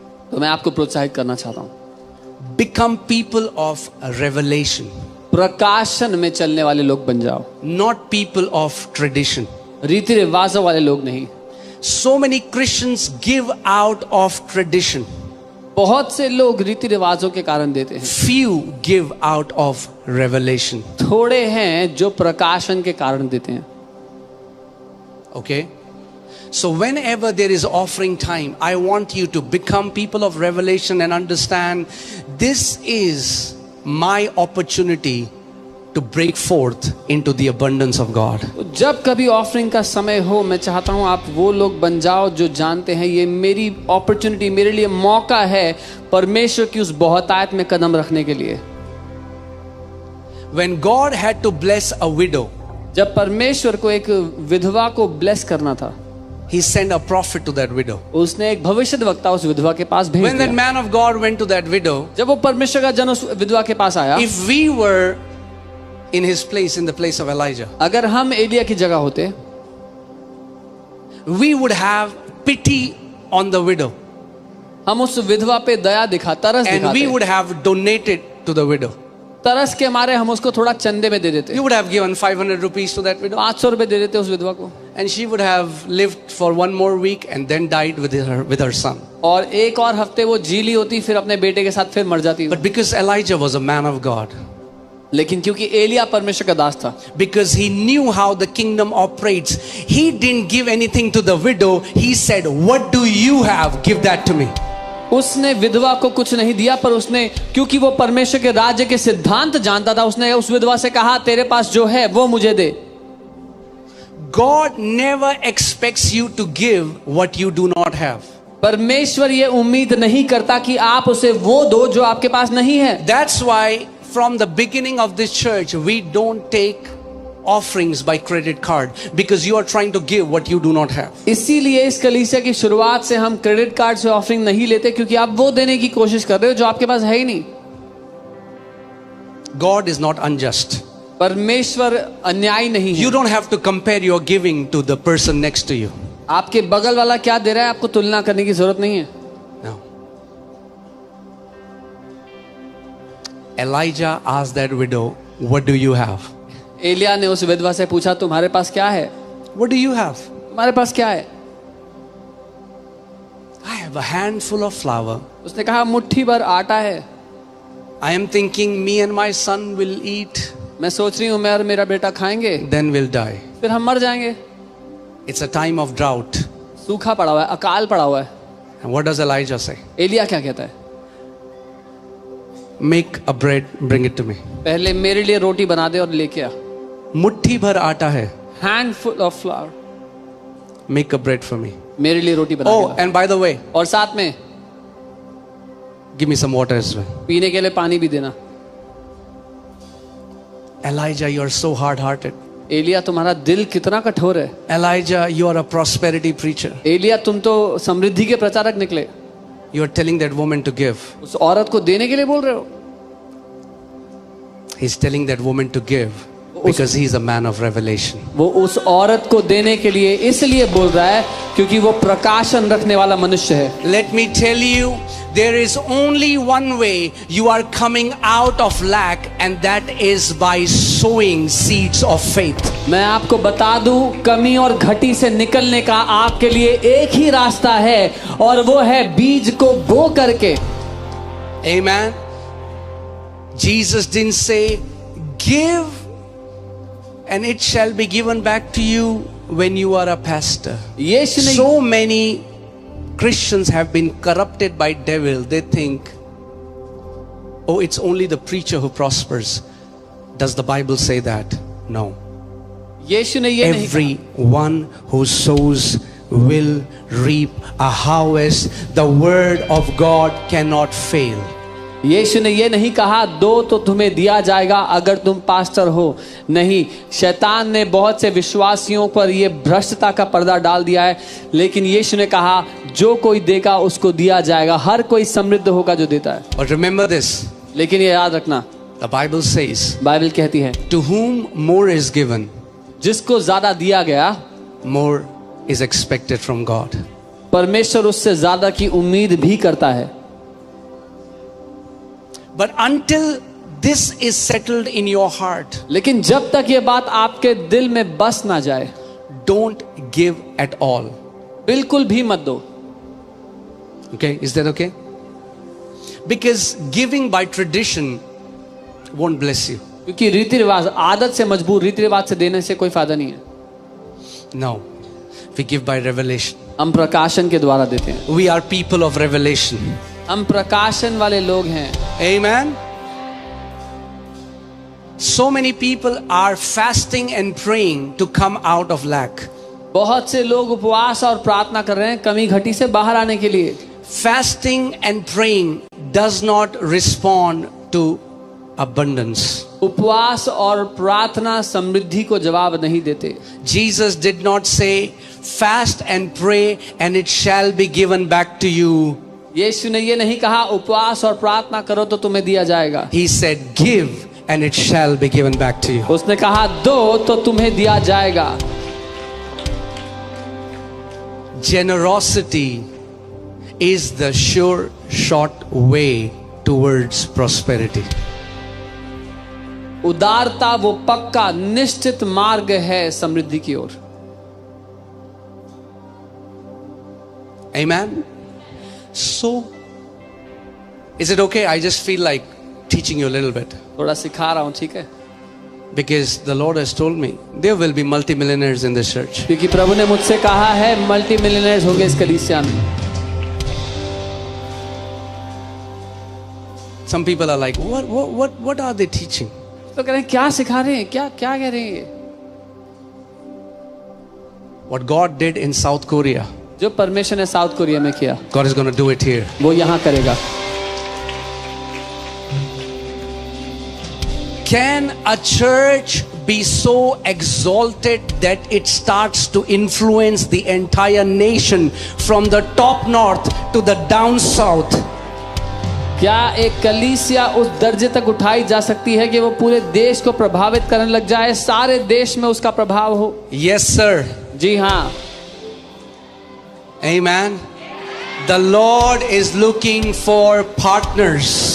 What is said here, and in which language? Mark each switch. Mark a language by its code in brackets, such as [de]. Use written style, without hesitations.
[hi] तो मैं आपको प्रोत्साहित करना चाहता हूँ, [en] become people of revelation, [hi] प्रकाशन में चलने वाले लोग बन जाओ, [en] not people of tradition. [hi] रीति रिवाजों वाले लोग नहीं। [en] So many Christians give out of tradition. [hi] बहुत से लोग रीति रिवाजों के कारण देते हैं, [en] Few give out of revelation. [hi] थोड़े हैं जो प्रकाशन के कारण देते हैं। [en] Okay? So whenever there is offering time, I want you to become people of revelation and understand this is my opportunity to break forth into the abundance of God. [hi] जब कभी ऑफरिंग का समय हो, मैं चाहता हूं आप वो लोग बन जाओ जो जानते हैं ये मेरी अपॉर्चुनिटी, मेरे लिए मौका है परमेश्वर की उस बहुतायत में कदम रखने के लिए। [en] When God had to bless a widow, [hi] जब परमेश्वर को एक विधवा को ब्लेस करना था, [en] He sent a prophet to that widow. [hi] उसने एक भविष्यद्वक्ता उस विधवा के पास भेज [en] When that [hi] दिया। [en] man of God went to that widow, [hi] जब वो परमेश्वर का जन उस विधवा के पास आया, [en] if we were in his place, in the place of Elijah, [hi] अगर हम एलिया की जगह होते, [en] we would have pity on the widow [hi] हम उस विधवा पे दया दिखा, तरस [en] and we [hi] दिखाते, [en] would have donated to the widow. [hi] तरस के मारे हम उसको थोड़ा चंदे में दे देते, [en] You would have given 500 rupees to that widow [hi] 500 रुपए दे देते उस विधवा को, [en] and she would have lived for one more week and then died with her son. [hi] और एक और हफ्ते वो जीली होती, फिर अपने बेटे के साथ फिर मर जाती। [en] But because Elijah was a man of God, [hi] लेकिन क्योंकि एलिया परमेश्वर का दास था, [en] because he knew how the kingdom operates, he didn't give anything to the widow. He said, what do you have? Give that to me. [hi] उसने विधवा को कुछ नहीं दिया, पर उसने, क्योंकि वो परमेश्वर के राज्य के सिद्धांत जानता था, उसने उस विधवा से कहा तेरे पास जो है वो मुझे दे। [en] God never expects you to give what you do not have. [hi] परमेश्वर ये उम्मीद नहीं करता कि आप उसे वो दो जो आपके पास नहीं है। [en] That's why from the beginning of this church, we don't take offerings by credit card, because you are trying to give what you do not have. [hi] इसीलिए इस कलीसिया की शुरुआत से हम क्रेडिट कार्ड से ऑफरिंग नहीं लेते, क्योंकि आप वो देने की कोशिश कर रहे हो जो आपके पास है ही नहीं। [en] God is not unjust. [hi] परमेश्वर अन्यायी नहीं है। [en] You don't have to compare your giving to the person next to you. [hi] आपके बगल वाला क्या दे रहा है आपको तुलना करने की जरूरत नहीं है। [en] No. Elijah asked that widow, what do you have? [hi] Elia ने उस विधवा से पूछा तुम्हारे पास क्या है? [en] What do you have? [hi] तुम्हारे पास क्या है? [en] I have a handful of flour. [hi] उसने कहा मुट्ठी भर आटा है। [en] I am thinking me and my son will eat, [hi] मैं सोच रही हूँ मैं और मेरा बेटा खाएंगे, [en] then we'll die. [hi] फिर हम मर जाएंगे। [en] It's a time of drought. [hi] सूखा पड़ा हुआ है, अकाल पड़ा हुआ है। [en] And what does Elijah say? [hi] Elia क्या कहता है? [en] Make a bread, bring it to me. [hi] पहले मेरे लिए रोटी बना दे और लेके आ। मुट्ठी भर आटा है. [en] Handful of flower, Make a bread for me. [hi] मेरे लिए रोटी बना [en] Oh, [hi] के ला। [en] and by the way, [hi] और साथ में [en] give me some water as well. [hi] पीने के लिए पानी भी देना। [en] Elijah, you are so hard-hearted. [hi] Elia तुम्हारा दिल कितना कठोर है। [en] Elijah, you are a prosperity preacher. [hi] Elia तुम तो समृद्धि के प्रचारक निकले, [en] You are telling that woman to give. [hi] उस औरत को देने के लिए बोल रहे हो। [en] He's telling that woman to give because he's a man of revelation. [hi] वो उस औरत को देने के लिए इसलिए बोल रहा है क्योंकि वो प्रकाशन रखने वाला मनुष्य है। [en] Let me tell you, there is only one way you are coming out of lack, and that is by sowing seeds of faith. [hi] मैं आपको बता दूं, कमी और घटी से निकलने का आपके लिए एक ही रास्ता है, और वो है बीज को बो करके। [en] Amen. Jesus didn't say, give and it shall be given back to you when you are a pastor. [hi] यीशु ने [en] So many Christians have been corrupted by devil. They think, oh, it's only the preacher who prospers. Does the Bible say that? No. [hi] यीशु ने ये नहीं कहा। [en] Everyone who sows will reap a harvest. The word of God cannot fail. [hi] यीशु ने ये नहीं कहा दो तो तुम्हें दिया जाएगा अगर तुम पास्टर हो। नहीं, शैतान ने बहुत से विश्वासियों पर ये भ्रष्टता का पर्दा डाल दिया है, लेकिन यीशु ने कहा जो कोई देगा उसको दिया जाएगा। हर कोई समृद्ध होगा जो देता है। [en] But remember this, [hi] लेकिन ये याद रखना, [en] the Bible says, [hi] बाइबल कहती है [en] to whom more is given, [hi] जिसको ज्यादा दिया गया [en] more is expected from God. [hi] परमेश्वर उससे ज्यादा की उम्मीद भी करता है। [en] But until this is settled in your heart, [hi] लेकिन जब तक ये बात आपके दिल में बस ना जाए, [en] don't give at all. [hi] बिल्कुल भी मत दो। [en] Okay, is that okay? Because giving by tradition won't bless you. [hi] क्योंकि रीति रिवाज, आदत से मजबूर रीति रिवाज से देने से कोई फायदा नहीं है। [en] No, we give by revelation. [hi] हम प्रकाशन के द्वारा देते हैं। [en] We are people of revelation. [hi] हम प्रकाशन वाले लोग हैं। [en] Amen. So many people are fasting and praying to come out of lack. [hi] बहुत से लोग उपवास और प्रार्थना कर रहे हैं कमी घटी से बाहर आने के लिए। [en] Fasting and praying does not respond to abundance. [hi] उपवास और प्रार्थना समृद्धि को जवाब नहीं देते। [en] Jesus did not say, fast and pray and it shall be given back to you. [hi] यीशु ने ये नहीं कहा उपवास और प्रार्थना करो तो तुम्हें दिया जाएगा। [en] He said, give and it shall be given back to you. [hi] उसने कहा दो तो तुम्हें दिया जाएगा। [en] Generosity is the sure short way towards prosperity. [hi] उदारता वो पक्का निश्चित मार्ग है समृद्धि की ओर। [en] Amen. So, is it okay? I just feel like teaching you a little bit [hi] थोड़ा सिखा रहा हूं, ठीक है? [en] because the Lord has told me there will be multimillionaires in this church. [hi] क्योंकि प्रभु ने मुझसे कहा है मल्टी मिलियनेयर्स होंगे इस कलीसिया में। [en] Some people are like, what are they teaching? [hi] तो कह रहे हैं क्या सिखा रहे हैं, क्या क्या कह रहे हैं ये? [en] What God did in South Korea, [hi] जो परमेश्वर ने साउथ कोरिया में किया [en] God is going to do it here. [hi] वो यहाँ करेगा। [en] Can a church be so exalted that it starts to influence the entire nation from the top north to the down south? [hi] क्या एक कलीसिया उस दर्जे तक उठाई जा सकती है कि वो पूरे देश को प्रभावित करने लग जाए, सारे देश में उसका प्रभाव हो? [en] Yes, sir. [hi] जी हाँ। [en] Amen. The Lord is looking for partners.